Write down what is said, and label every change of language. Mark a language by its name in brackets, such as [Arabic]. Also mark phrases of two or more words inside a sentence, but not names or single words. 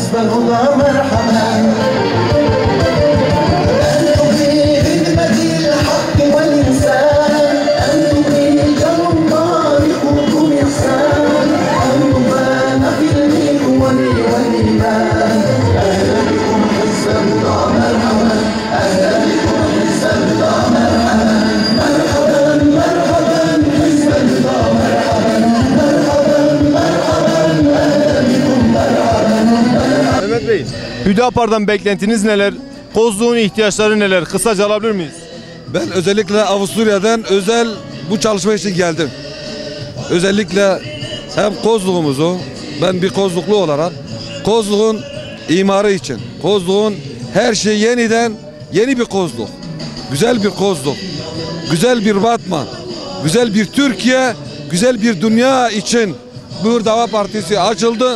[Arabic] حزبنا مرحبا أنتم في خدمة الحق والإنسان أنتم في جنب طريقكم إحسان أنتم فان في الإخوان والإيمان أهلا بكم حزبنا مرحبا أهلا بكم حزبنا مرحبا مرحبا مرحبا حزبنا مرحبا مرحبا مرحبا أهلا بكم مرحبا. [Turkish] Mehmet Bey, Hüdapar'dan beklentiniz neler? Kozluğun ihtiyaçları neler? Kısaca alabilir miyiz? Ben özellikle Avusturya'dan bu çalışma için geldim. Özellikle hem Kozluğumuzu, ben bir Kozluklu olarak Kozluğun imarı için, Kozluğun her şey yeni bir Kozluk, güzel bir Kozluk, güzel bir Batman, güzel bir Türkiye, güzel bir dünya için bu Hür Dava Partisi açıldı.